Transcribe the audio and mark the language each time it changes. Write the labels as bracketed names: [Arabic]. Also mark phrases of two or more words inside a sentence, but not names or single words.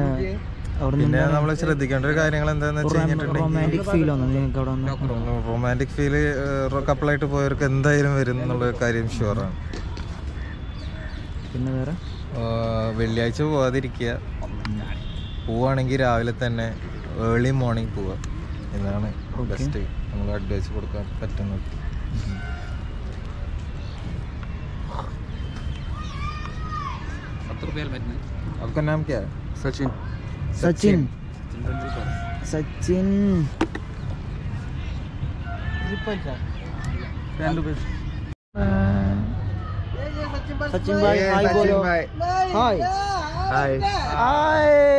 [Malayalam] പിന്നെ നമ്മൾ ശ്രദ്ധിക്കേണ്ട ഒരു കാര്യങ്ങൾ എന്താണെന്ന് വെച്ച് കഴിഞ്ഞിട്ടുണ്ടെങ്കിൽ [English] romantic feel [Malayalam] കപ്പിളായിട്ട് പോയവർക്ക് എന്തായാലും വരും എന്നുള്ള കാര്യം ഷുവറാണ്. പിന്നെ വേറെ വെള്ളിയാഴ്ച പോകാതിരിക്കുക. പോവുകയാണെങ്കിൽ രാവിലെ തന്നെ [English] early morning [Malayalam] പോവുക എന്നാണ് ബെസ്റ്റ് നമ്മൾ അഡ്വൈസ് കൊടുക്കാൻ പറ്റുന്നത്. [Hindi] आपका नाम क्या है? [Malayalam] സച്ചിൻ. സച്ചിൻ സച്ചിൻ സച്ചിൻ ഭായ് ഹായ് बोलो. ഹായ് ഹായ് ഹായ്.